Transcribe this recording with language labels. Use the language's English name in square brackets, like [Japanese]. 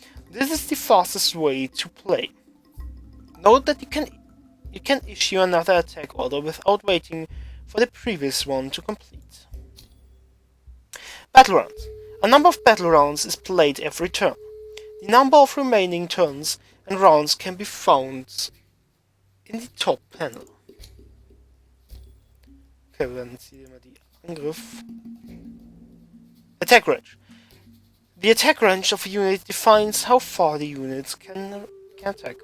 [English] This is the fastest way to play. Note that you can issue another attack order without waiting for the previous one to complete. Battle rounds. A number of battle rounds is played every turn. The number of remaining turns and rounds can be found in the top panel. [German] Okay, wir werden jetzt hier mal die Angriff. [English] Attack range. The attack range of a unit defines how far the units can attack.